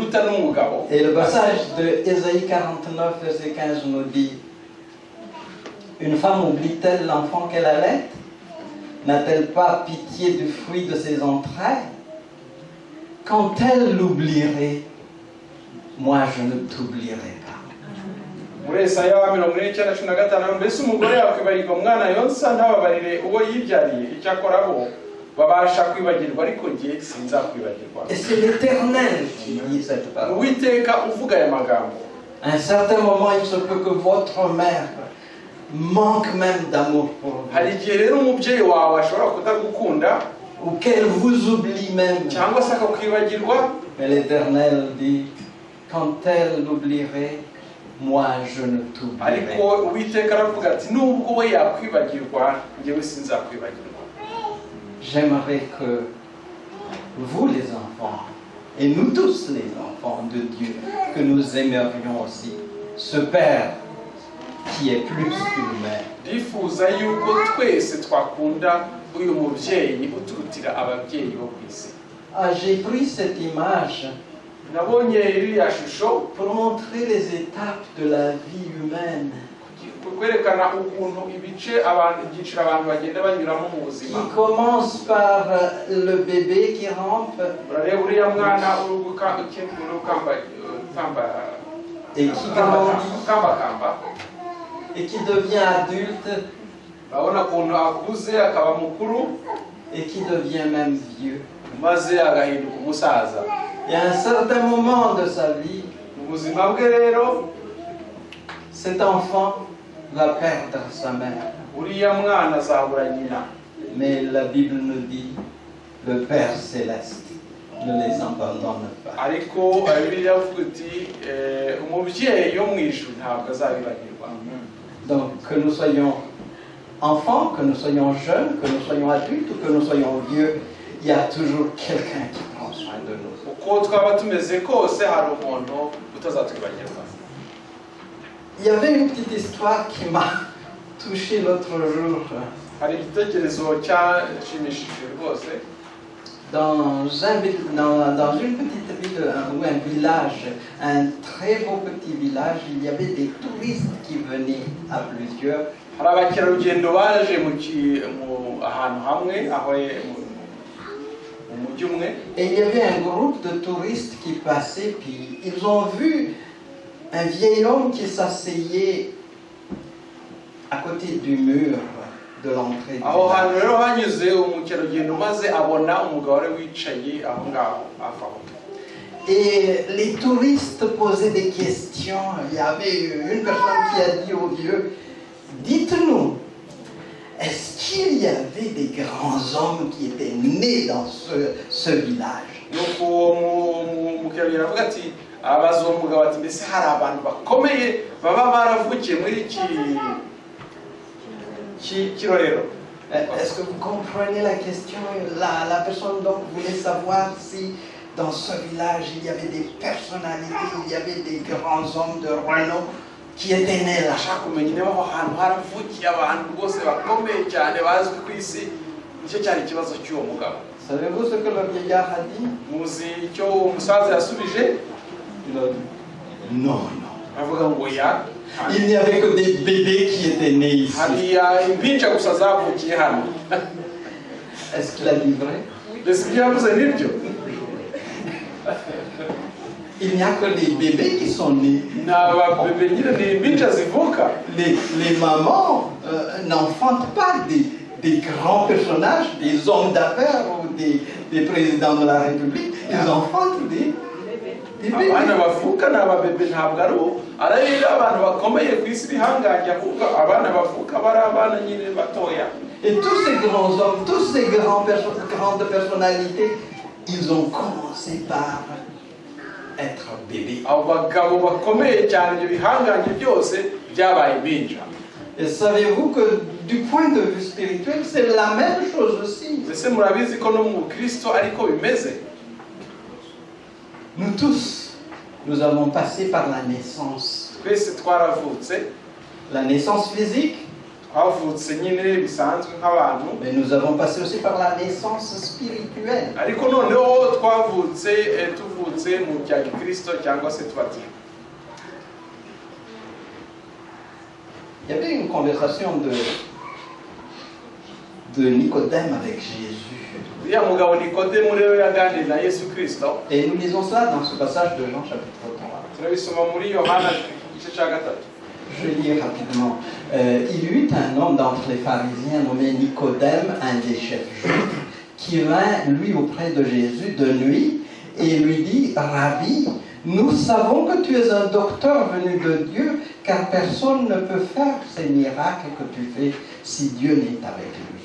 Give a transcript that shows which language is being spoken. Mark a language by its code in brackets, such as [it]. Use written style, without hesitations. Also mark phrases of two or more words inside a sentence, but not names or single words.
[fr] Et le passage de Ésaïe 49, verset 15 nous dit: Une femme oublie-t-elle l'enfant qu'elle allait? N'a-t-elle pas pitié du fruit de ses entrailles? Quand elle l'oublierait, moi je ne t'oublierai pas. [rw] muri Yesaya wa 49:15 mbese umugore yakwibagirwa umwana yonsa ntababarire uwo yibyariye icyakora bo babasha kwibagirwa ariko jye sinzakwibagirwa. [fr] Et c'est l'Éternel qui dit cette parole. [rw] Uwiteka uvuga aya magambo. [fr] À un certain moment, il se peut que votre mère manque même d'amour pour vous. [rw] Hari igihe rero umubyeyi wawe ashobora kutagukunda [fr] Ou qu'elle vous oublie même. [rw] cyangwa se akakwibagirwa. [fr] Mais l'Éternel dit, quand elle l'oublierait, moi je ne t'oublierai [rw] ariko [fr] pas. [rw] Uwiteka aravuga ati nubwo we yakwibagirwa njyewe sinzakwibagirwa. [fr] J'aimerais que vous les enfants, et nous tous les enfants de Dieu, que nous aimerions aussi ce Père qui est plus qu'une mère. [rw] Ndifuza yuko twese twakunda uyu mubyeyi uturutira ababyeyi bo ku isi. [fr] Ah, j'ai pris cette image [rw] Nabonye iriya shusho [fr] pour montrer les étapes de la vie humaine [rw] kwerekana ukuntu ibyiciro abantu bagenda banyuramo mu buzima. [fr] qui commence par le bébé qui rampe [rw] Urareba uriya mwana [fr] et qui grandit [rw] kambakamba [fr] et qui devient adulte [rw] urabona ukuntu akuze akaba mukuru [fr] et qui devient même vieux. [rw] maze agahinduka umusaza. [fr] Et à un certain moment de sa vie, [rw] Mu buzima bwe rero [fr] cet enfant va perdre sa mère. [rw] uriya mwana azabura nyina. [fr] Mais la Bible nous dit, le Père céleste ne les abandonne pas. [rw] Ariko Bibiliya ivuga iti umubyeyi yo mu ijuru ntabwo azabibagirwa. [fr] Donc que nous soyons enfants, que nous soyons jeunes, que nous soyons adultes ou que nous soyons vieux, il y a toujours quelqu'un qui prend soin de nous. [rw] Uko twaba tumeze kose hari umuntu utazatwibagirwa. [fr] Il y avait une petite histoire qui m'a touché l'autre jour. [rw] Hari igitekerezo cyashimishije rwose. [fr] Dans une petite ville ou un village, un très beau petit village, il y avait des touristes qui venaient à plusieurs. [rw] Hari abakerarugendo baje ahantu hamwe aho mu mujyi umwe. [fr] Et il y avait un groupe de touristes qui passaient, puis ils ont vu un vieil homme qui s'asseyait à côté du mur de l'entrée du [rw] Aho hantu [fr] village. [rw] rero hanyuze umukerarugendo maze abona umugabo wari wicaye aho ngaho hafi aho. [fr] Et les touristes posaient des questions. Il y avait une personne qui a dit au vieux, dites-nous, est-ce qu'il y avait des grands hommes qui étaient nés dans ce village? [rw] Nuko uwo mukerarugendo avuga ati abaza uwo mugabo ati mbese hari abantu bakomeye baba baravukiye muri iki kirorero. [fr] Est-ce que vous comprenez la question? La personne donc voulait savoir si dans ce village il y avait des personnalités, il y avait des grands hommes de renom qui étaient nés là. [rw] Ashaka kumenya niba aho hantu haravukiye abantu bose bakomeye cyane bazwi ku isi. Nicyo cyari ikibazo cy'uwo mugabo. [fr] Savez-vous ce que le vieillard a dit? [rw] Muzi icyo umusaza yasubije? [fr] Il a dit, non, non. [rw] Avuga ngo ya [fr] Il n'y avait que des bébés qui étaient nés ici. [rw] hariya impinja gusa zavukiye hano. [fr] Est-ce qu'il a dit vrai? [rw] Mbese ibyo yavuze nibyo? [fr] Il n'y a que les bébés qui sont nés. [rw] Ni ababebe nyine ni impinja zivuka. [fr] Les mamans n'enfantent pas des grands personnages, des hommes d'affaires ou des présidents de la République. Ils enfantent des bébés. [rw] Abana bavuka ni ababebe ntabwo ari abantu bakomeye ku isi bihangange ahubwo abana bavuka bari abana nyine batoya. [fr] Et tous ces grands hommes, tous ces grandes personnalités, ils ont commencé par être bébés. [rw] Abo bagabo bakomeye cyane ibyo bihangange byose byabaye impinja. [fr] Et savez-vous que du point de vue spirituel, c'est la même chose aussi. [rw] Mbese murabizi ko no mu Kristo ariko bimeze? [fr] Nous tous, nous avons passé par la naissance. [rw] Twese twaravutse, [fr] La naissance physique, [rw] twavutse nyine bisanzwe nk'abantu, [fr] mais nous avons passé aussi par la naissance spirituelle. [rw] ariko noneho twavutse tuvutse mu bya Kristo cyangwa se tubatijwe. [fr] Il y avait une conversation de Nicodème avec Jésus. [rw] uriya mugabo Nikodemu rero yaganiriye na Yesu Kristo. [fr] Et nous lisons cela dans ce passage de Jean chapitre 3. [rw] Turabisoma muri Yohana igice cya gatatu. [fr] Je vais lire rapidement. Il y eut un homme d'entre les pharisiens nommé Nicodème, un des chefs juifs, qui vint lui auprès de Jésus de nuit et lui dit, Rabbi, nous savons que tu es un docteur venu de Dieu, car personne ne peut faire ces miracles que tu fais si Dieu n'est avec lui.